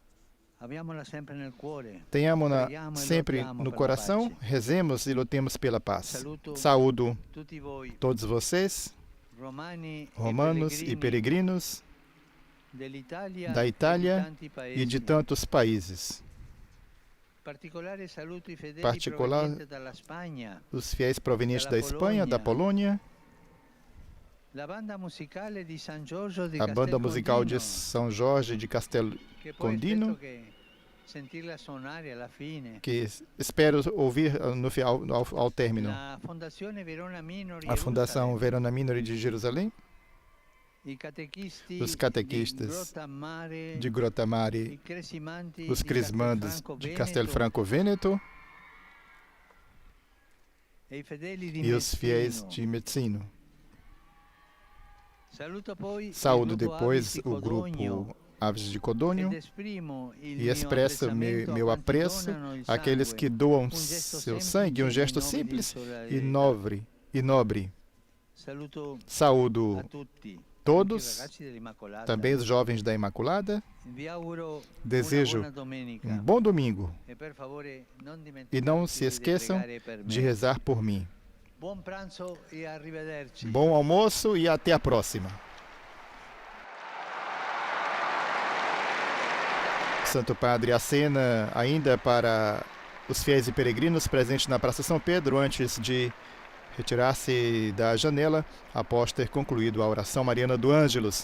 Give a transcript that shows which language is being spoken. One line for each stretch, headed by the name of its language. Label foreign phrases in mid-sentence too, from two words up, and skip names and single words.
Portuguese: Tenhamos-na sempre no coração, rezemos e lutemos pela paz. Saúdo todos vocês, romanos e peregrinos da Itália e de tantos países.
Italian: Particolare saluto i fedeli
Portuguese: Particular
Italian: provenienti dalla Spagna.
Portuguese: os fiéis provenientes da Espanha, da Polônia,
Italian: La banda musicale di San Giorgio di
Portuguese: a banda musical de Castelcondino, São Jorge de Castel
Italian: che poi Condino, aspetto che sentirla suonare alla fine.
Portuguese: que espero ouvir no final, ao término.
Italian: La Fondazione Verona Minori
Portuguese: A Fundação Jerusalem, Verona Minori de Jerusalém,
Italian: i catechisti
Portuguese: os catequistas
Italian: di Grottammare,
Portuguese: de Grottammare,
Italian: i cresimanti
Portuguese: os
Italian: di
Portuguese: crismandos Castelfranco de Veneto Castelfranco Vêneto
Italian: e i fedeli di
Portuguese: e os fiéis
Italian: Messino.
Portuguese: de Messino.
Italian: Saluto poi il
Portuguese: Saúdo
Italian: gruppo
Portuguese: depois
Italian: Avis di
Portuguese: o Codogno grupo Aves de Codônio
Italian: ed esprimo il
Portuguese: e
Italian: mio
Portuguese: expresso
Italian: apprezzamento
Portuguese: meu
Italian: a
Portuguese: apreço
Italian: quanti donano il
Portuguese: àqueles
Italian: sangue,
Portuguese: que doam
Italian: gesto
Portuguese: seu
Italian: semplice
Portuguese: sangue, gesto
Italian: in nome di
Portuguese: simples
Italian: solidarietà.
Portuguese: e nobre.
Italian: Saluto
Portuguese: Saúdo
Italian: a tutti,
Portuguese: todos,
Italian: anche i ragazzi dell'Immacolata.
Portuguese: também os jovens da Imaculada.
Italian: Vi auguro
Portuguese: Desejo
Italian: una buona domenica
Portuguese: bom domingo
Italian: e per favore non
Portuguese: e não
Italian: dimenticarsi
Portuguese: se esqueçam
Italian: di pregare per me.
Portuguese: de rezar por mim.
Italian: Buon pranzo e arrivederci.
Portuguese: Bom almoço e até a próxima. Santo Padre acena ainda para os fiéis e peregrinos presentes na Praça São Pedro antes de retirar-se da janela após ter concluído a oração mariana do Ângelus.